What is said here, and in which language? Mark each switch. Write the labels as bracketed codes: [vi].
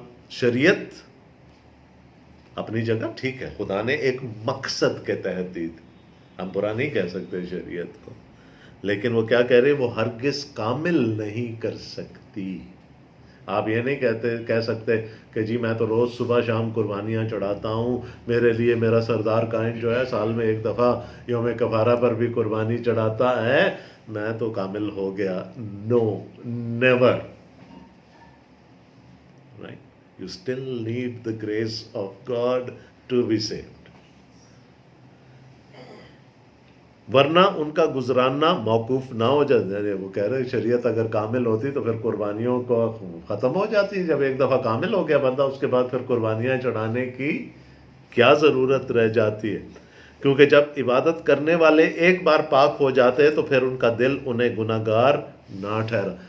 [ur] شریعت اپنی جگہ ٹھیک ہے, خدا نے ایک مقصد کے تحت دی تھی, ہم برا نہیں کہہ سکتے شریعت کو, لیکن وہ کیا کہہ رہے, وہ ہرگز کامل نہیں کر سکتی. آپ یہ نہیں کہہ سکتے کہ جی میں تو روز صبح شام قربانیاں چڑھاتا ہوں, میرے لیے میرا سردار کائن جو ہے سال میں ایک دفعہ یوم کفارہ پر بھی قربانی چڑھاتا ہے, میں تو کامل ہو گیا. [en] No, never. Right? You still need the grace of God to be saved. [ur] ورنہ ان کا گزراننا موقوف نہ ہو جائے. وہ کہہ رہے شریعت اگر کامل ہوتی تو پھر قربانیوں کو ختم ہو جاتی. جب ایک دفعہ کامل ہو گیا بندہ اس کے بعد پھر قربانیاں چڑھانے کی کیا ضرورت رہ جاتی ہے؟ کیونکہ جب عبادت کرنے والے ایک بار پاک ہو جاتے تو پھر ان کا دل انہیں گناہگار نہ ٹھہرا.